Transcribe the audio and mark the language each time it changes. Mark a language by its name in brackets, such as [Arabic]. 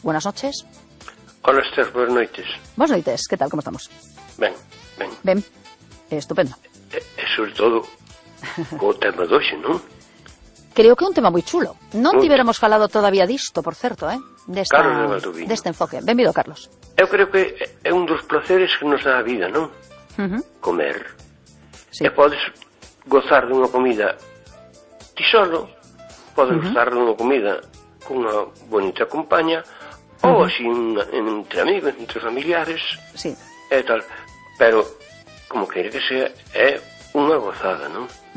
[Spanish] Buenas noches. Hola, Esther. Buenas noches. Buenas noches. ¿Qué tal? ¿Cómo estamos? Bien. Estupendo. Sobre todo, como tema de hoy, ¿no? Creo que un tema muy chulo. [Galician] Non tivéramos falado todavía disto, por certo, deste enfoque. Benvido, Carlos. Eu creo que é un dos placeres que nos dá a vida, non? Comer. Sí. E podes gozar dunha comida ti solo, podes gozar dunha comida cunha bonita compaña, ou así entre amigos, entre familiares, sí. E tal. Pero, como quere que sea, é unha gozada, non?